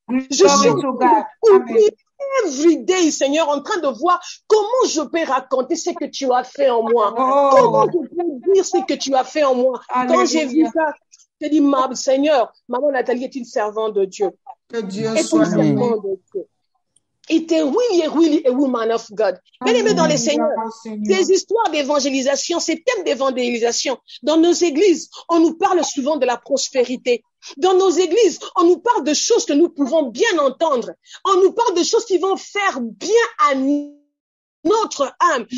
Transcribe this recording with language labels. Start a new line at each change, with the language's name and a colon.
French: Je suis
English: every day,
French: Seigneur, en train de voir comment je peux raconter ce que tu as fait en moi. Comment je peux dire ce que tu as fait en moi. Quand j'ai vu ça, j'ai dit, Seigneur, maman Nathalie est une servante de Dieu. Que Dieu soit servante de Dieu.
English: It is really a woman of God.
French: Bien-aimé dans les Seigneurs, ces histoires d'évangélisation, ces thèmes d'évangélisation, dans nos églises, on nous parle souvent de la prospérité. Dans nos églises, on nous parle de choses que nous pouvons bien entendre. On nous parle de choses qui vont faire bien à notre âme.